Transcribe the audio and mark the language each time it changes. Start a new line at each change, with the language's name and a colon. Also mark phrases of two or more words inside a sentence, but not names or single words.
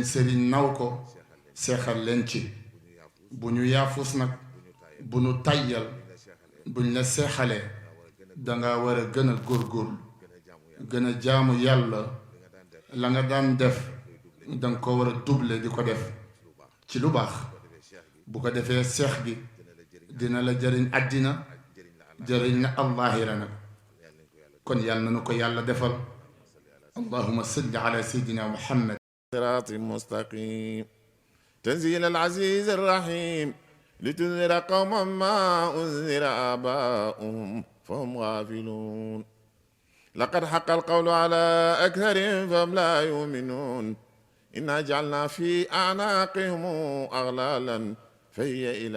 Wolof: sëriñ naw ko seexal leen ci bu ñu yaafus nag bu ñu tayyal buñ la seexalee danga war a gën a góorgóorlu gën a jaamu yàlla la nga daan def danga ko war a double di ko def ci lu baax bu ko defee seex gi dina la jëriñ àddina jëriñ na allahira nag kon yàlla na nu ko yàlla defal
Arabic: اللهم صل على سيدنا محمد صراط مستقيم تنزيل العزيز الرحيم لتنذر قوما ما أنذر آباؤهم فهم غافلون لقد حق القول على أكثرهم فهم لا يؤمنون إنا جعلنا في أعناقهم أغلالا فهي إلى